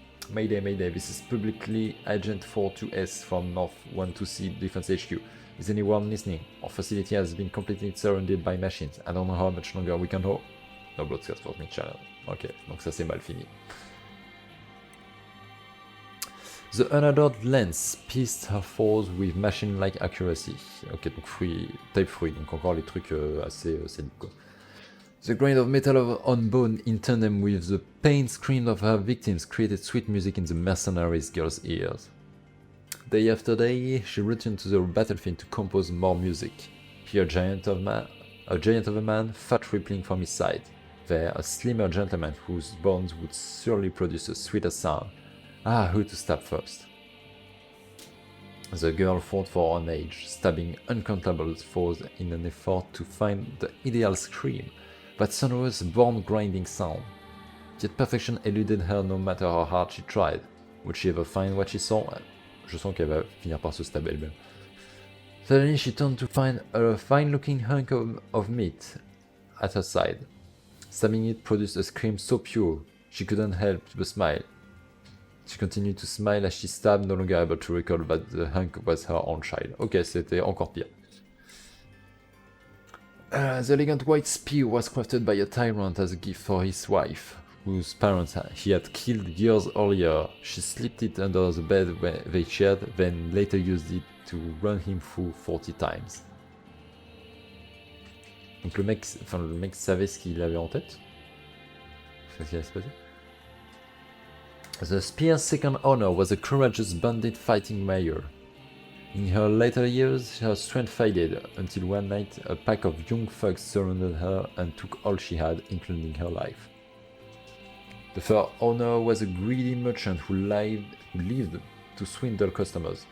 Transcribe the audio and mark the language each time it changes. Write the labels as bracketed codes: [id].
[en] Mayday, mayday, this is publicly Agent 42S from North 12C Defense HQ. Is anyone listening? Our facility has been completely surrounded by machines, I don't know how much longer we can hold. No broadcast for me channel. Ok, [fr] donc ça c'est mal fini. [en] The unadored lens pierced her foes with machine-like accuracy. [fr] Ok, donc type fruit, donc encore les trucs assez sadiques quoi. [en] The grind of metal on bone in tandem with the pain scream of her victims created sweet music in the mercenaries girl's ears. Day after day, she returned to the battlefield to compose more music. Here, a giant of a man, fat rippling from his side. There, a slimmer gentleman whose bones would surely produce a sweeter sound. Ah, who to stab first? The girl fought for her age, stabbing uncountable foes in an effort to find the ideal scream, that sonorous, bone-grinding sound. Yet perfection eluded her no matter how hard she tried. Would she ever find what she saw? [fr] Je sens qu'elle va finir par se stabber elle-même. [en] Suddenly she turned to find a fine-looking hunk of meat at her side. Stabbing it produced a scream so pure, she couldn't help but smile. She continued to smile as she stabbed, no longer able to recall that the hunk was her own child. [fr] Ok, c'était encore pire. [en] The elegant white spear was crafted by a tyrant as a gift for his wife, whose parents he had killed years earlier. She slipped it under the bed they shared, then later used it to run him through 40 times. [fr] Donc le mec savait ce qu'il avait en tête. C'est ce qui allait se passer. [en] The spear's second owner was a courageous bandit fighting mayor. In her later years, her strength faded, until one night a pack of young thugs surrounded her and took all she had, including her life. The third owner was a greedy merchant who lived to swindle customers.